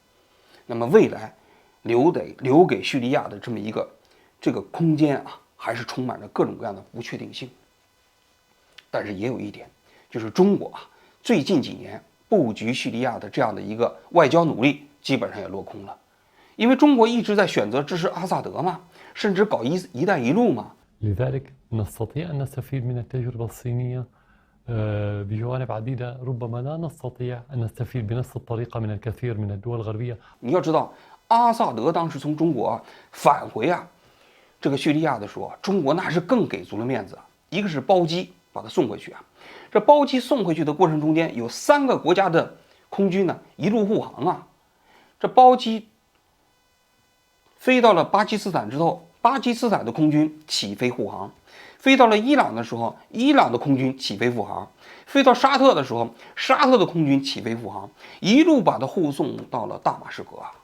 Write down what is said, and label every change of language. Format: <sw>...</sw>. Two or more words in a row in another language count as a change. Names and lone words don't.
<zh>那么未来留给叙利亚的这么一个这个空间啊，还是充满着各种各样的不确定性。但是也有一点，就是中国啊，最近几年布局叙利亚的这样的一个外交努力，基本上也落空了。因为中国一直在选择支持阿萨德嘛，甚至搞一带一路嘛。</zh> <ar>لذلك نستطيع أن نستفيد من التجربة الصينية بجوانب عديدة، ربما لا نستطيع أن نستفيد بنفس الطريقة من الكثير من الدول الغربية。</ar> <zh>你要知道，阿萨德当时从中国返回啊，这个叙利亚的时候，中国那是更给足了面子。一个是包机把他送回去啊，这包机送回去的过程中间，有3个国家的空军呢一路护航啊。这包机飞到了巴基斯坦之后，巴基斯坦的空军起飞护航；飞到了伊朗的时候，伊朗的空军起飞护航；飞到沙特的时候，沙特的空军起飞护航，一路把它护送到了大马士革啊。</zh>